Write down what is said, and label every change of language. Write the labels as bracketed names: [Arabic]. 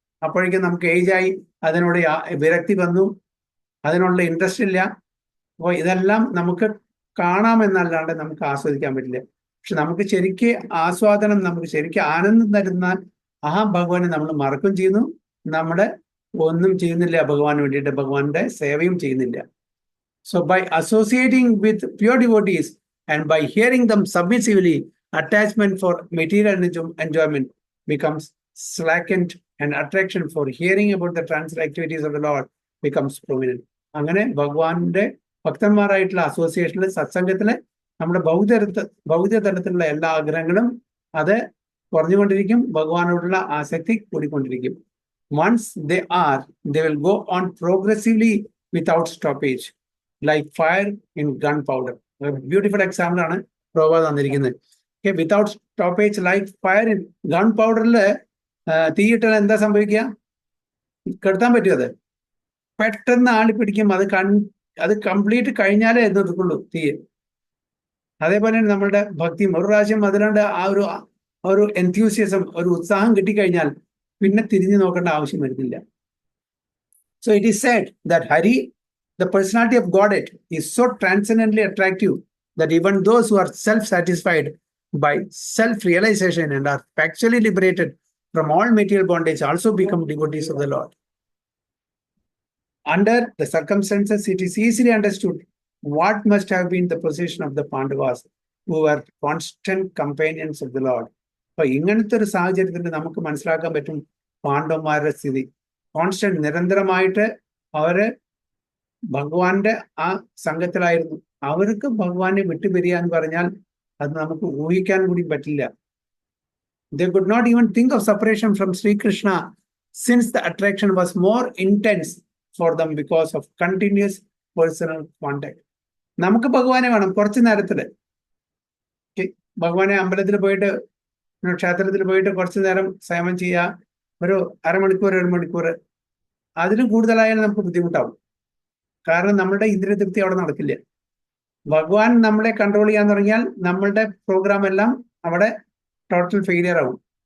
[Malayalam] അപ്പോഴേക്കും നമുക്ക് ഏജായി, അതിനോട് വിരക്തി വന്നു, അതിനുള്ള ഇൻട്രസ്റ്റ് ഇല്ല. അപ്പോൾ ഇതെല്ലാം നമുക്ക് കാണാമെന്നല്ലാണ്ട് നമുക്ക് ആസ്വദിക്കാൻ പറ്റില്ല. പക്ഷെ നമുക്ക് ശരിക്ക് ആസ്വാദനം, നമുക്ക് ശരിക്കും ആനന്ദം തരുന്ന ആ ഭഗവാനെ നമ്മൾ മറക്കും ചെയ്യുന്നു. നമ്മുടെ ഒന്നും ചെയ്യുന്നില്ല ഭഗവാന് വേണ്ടിയിട്ട്, ഭഗവാന്റെ സേവയും ചെയ്യുന്നില്ല. [English] So by associating with pure devotees and by hearing them submissively, attachment for material enjoyment becomes slackened and attraction for hearing about the transcendental activities of the Lord becomes prominent. [Malayalam] അങ്ങനെ ഭഗവാന്റെ ഭക്തന്മാരായിട്ടുള്ള അസോസിയേഷനിൽ, സത്സംഗത്തില് നമ്മുടെ ഭൗതിക തലത്തിലുള്ള എല്ലാ ആഗ്രഹങ്ങളും അത് കുറഞ്ഞുകൊണ്ടിരിക്കും, ഭഗവാനോടുള്ള ആസക്തി കൂടിക്കൊണ്ടിരിക്കും. [English] Once they will go on progressively without stoppage, like fire in gunpowder. A beautiful example [Malayalam] ആണ് [English] Prabhupad [Malayalam] തന്നിരിക്കുന്നത്. [English] Okay, without stoppage like fire in gunpowder-ല് [Malayalam] തീയിട്ടാൽ എന്താ സംഭവിക്കുക? കെടുത്താൻ പറ്റും? അത് പെട്ടെന്ന് ആളിപ്പിടിക്കും. അത് കംപ്ലീറ്റ് കഴിഞ്ഞാലേ നിർത്തുള്ളൂ തീ. അതേപോലെയാണ് നമ്മളുടെ ഭക്തിയും. ഒരു പ്രാവശ്യം അതിലാണ്ട് ആ ഒരു എൻത്യൂസിയസം, ഒരു ഉത്സാഹം കിട്ടിക്കഴിഞ്ഞാൽ പിന്നെ തിരിഞ്ഞു നോക്കേണ്ട ആവശ്യം വരുന്നില്ല. [English] So it is said that Hari, the personality of Godhead, is so transcendently attractive that even those who are self-satisfied by self-realization and are factually liberated from all material bondage also become devotees of the Lord. Under the circumstances, it is easily understood what must have been the position of the Pandavas, who were constant companions of the Lord. [Malayalam] അപ്പൊ ഇങ്ങനത്തെ ഒരു സാഹചര്യത്തിൽ നമുക്ക് മനസ്സിലാക്കാൻ പറ്റും പാണ്ഡവന്മാരുടെ സ്ഥിതി. Constant, നിരന്തരമായിട്ട് അവര് ഭഗവാന്റെ ആ സംഘത്തിലായിരുന്നു. അവർക്ക് ഭഗവാനെ വിട്ടുപിരിയാൻ പറഞ്ഞാൽ അത് നമുക്ക് ഊഹിക്കാൻ കൂടി പറ്റില്ല. [English] They could not even think of separation from Sri Krishna, since the attraction was more intense for them because of continuous personal contact. [Malayalam] നമുക്ക് ഭഗവാനെ വേണം കുറച്ചു നേരത്തില്. ഭഗവാനെ അമ്പലത്തിൽ പോയിട്ട്, ക്ഷേത്രത്തിൽ പോയിട്ട് കുറച്ചു നേരം സേവനം ചെയ്യുക, ഒരു അരമണിക്കൂർ 1 മണിക്കൂർ, അതിലും കൂടുതലായാലും നമുക്ക് ബുദ്ധിമുട്ടാവും. കാരണം നമ്മളുടെ ഇന്ദ്രിയ തൃപ്തി അവിടെ നടക്കില്ല. ഭഗവാൻ നമ്മളെ കൺട്രോൾ ചെയ്യാൻ തുടങ്ങിയാൽ നമ്മളുടെ പ്രോഗ്രാം എല്ലാം അവിടെ ടോട്ടൽ ഫെയിലിയർ ആവും.